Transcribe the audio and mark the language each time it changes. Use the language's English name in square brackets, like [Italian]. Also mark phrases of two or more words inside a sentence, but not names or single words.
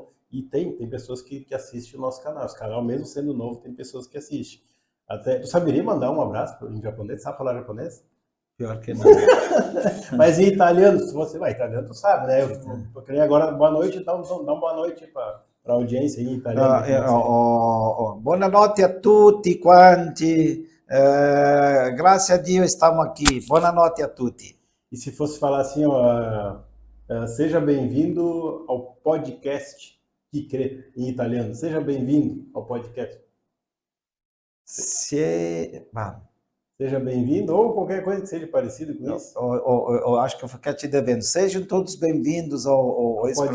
[Portuguese] E tem pessoas que assistem o nosso canal. Esse canal, mesmo sendo novo, tem pessoas que assistem. Tu saberia mandar um abraço em japonês? Sabe falar japonês? Pior que não. Mas em italiano, se você vai italiano, tu sabe, né? Eu queria agora, boa noite, então dá uma boa noite para a audiência em italiano. [Italian] Buonanotte a tutti quanti, grazie a Dio [Portuguese] estamos aqui, [Italian] buonanotte a tutti. [Portuguese] E se fosse falar assim, seja bem-vindo ao podcast Que Crê, em italiano, seja bem-vindo ao podcast. Seja bem-vindo, ou qualquer coisa que seja parecido com isso. Eu acho que eu fiquei te devendo. Sejam todos bem-vindos ao esse